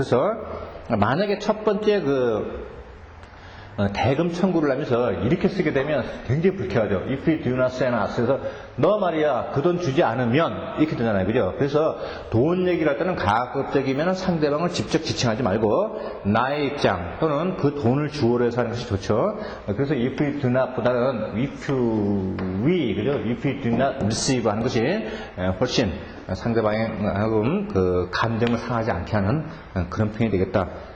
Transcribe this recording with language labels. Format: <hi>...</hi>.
<ko>그래서 만약에 첫 번째 대금 청구를 하면서 이렇게 쓰게 되면 굉장히 불쾌하죠.</ko> <en>If you do not send us.</en> <ko>그래서 너 말이야 그 돈 주지 않으면 이렇게 되잖아요. 그죠? 그래서 돈 얘기를 할 때는 가급적이면 상대방을 직접 지칭하지 말고 나의 입장 또는 그 돈을 주어로 해서 하는 것이 좋죠. 그래서</ko> <en>if you do not</en> <ko>보다는</ko> <en>if we</en> <ko>그죠?</ko> <en>if you do not receive</en> <ko>하는 것이 훨씬 상대방의 그 감정을 상하지 않게 하는 그런 표현이 되겠다.</ko>